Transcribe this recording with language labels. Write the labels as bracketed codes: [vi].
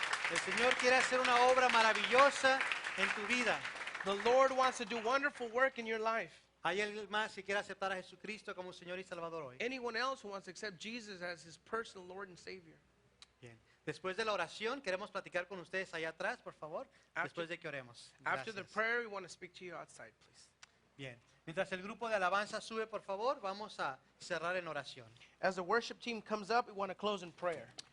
[es] El Señor quiere hacer una obra maravillosa en tu vida. [en] The Lord wants to do wonderful work in your life. [es] ¿Hay alguien más que quiere aceptar a Jesucristo como Señor y Salvador hoy? [en] Anyone else who wants to accept Jesus as his personal Lord and Savior. [es] Bien. Después de la oración, queremos platicar con ustedes allá atrás, por favor, después de que oremos. [en] After the [es] Gracias. [en] prayer, we want to speak to you outside, please. [es] Bien. Mientras el grupo de alabanza sube, por favor, vamos a cerrar en oración. [en] As the worship team comes up, we want to close in prayer.